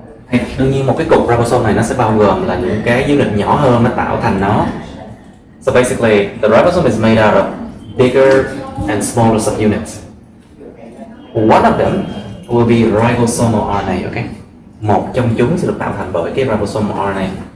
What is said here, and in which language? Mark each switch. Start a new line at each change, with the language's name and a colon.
Vietnamese: Thì đương nhiên một cái cục ribosome này nó sẽ bao gồm là những cái unit nhỏ hơn nó tạo thành nó.
English: So basically the ribosome is made out of bigger and smaller subunits. One of them will be ribosomal RNA, okay?
Vietnamese: Một trong chúng sẽ được tạo thành bởi cái ribosomal RNA.